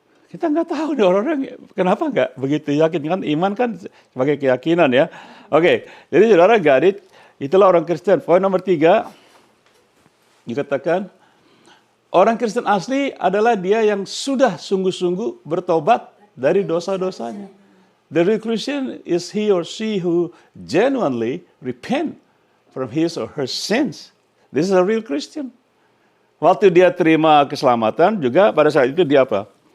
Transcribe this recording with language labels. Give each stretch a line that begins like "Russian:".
Indonesian: Kita nggak tahu nih orang-orang kenapa nggak begitu yakin. Kan iman kan sebagai keyakinan ya. Oke, jadi saudara Gadit, itulah orang Kristen. Poin nomor 3, dikatakan, orang Kristen asli adalah dia yang sudah sungguh-sungguh bertobat dari dosa-dosanya.
English: The real Christian is he or she who genuinely repent from his or her sins. This is a real Christian.
Indonesian: Waktu dia terima keselamatan juga pada saat itu dia apa?